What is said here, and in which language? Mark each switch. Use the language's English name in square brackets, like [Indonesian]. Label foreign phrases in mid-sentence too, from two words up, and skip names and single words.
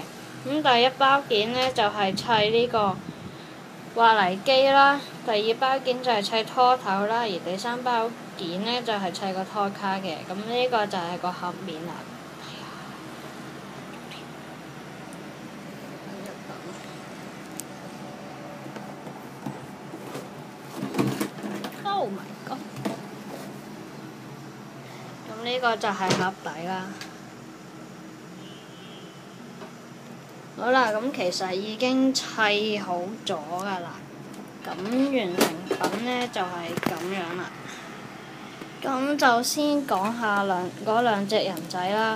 [Cantonese] 咁第一包件呢，就係砌呢個挖泥機啦，第二包件就係砌拖頭啦，而第三包件呢，就係砌個拖卡嘅。咁呢個就係個盒面啦。 [English] Oh my god！ [Cantonese] 咁呢個就係盒底啦。好啦，咁其實已經砌好咗㗎啦。咁完成品呢，就係咁樣啦。咁就先講下嗰兩隻人仔啦。